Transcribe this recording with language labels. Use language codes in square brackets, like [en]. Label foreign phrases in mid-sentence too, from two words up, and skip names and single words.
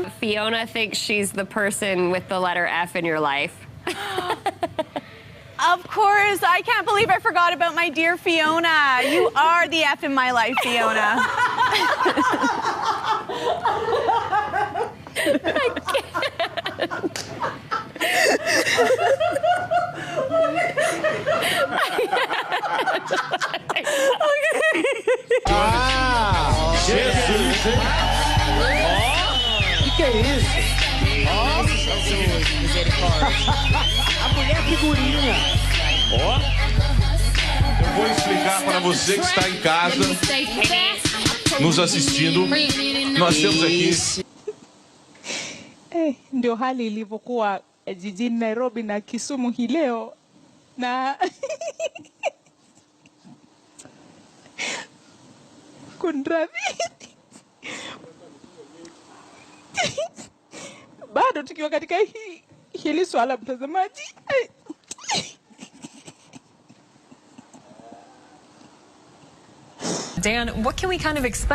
[en] Fiona thinks she's the person with the letter F in your life. Of course, I can't believe I forgot about my dear Fiona. You are the F in my life, Fiona. I can't. [pt] Jesus! Que é isso? Nossa, Jesus, misericórdia. A mulher figurinha. Ó. Eu vou explicar para você que está em casa, nos assistindo. Nós temos aqui. [sw] Ndio hali ilivyokuwa jijini Nairobi na Kisumu hii leo na kunradhi bado tukiwa katika hili swala mtazamaji. [en] Dan, what can we kind of expect?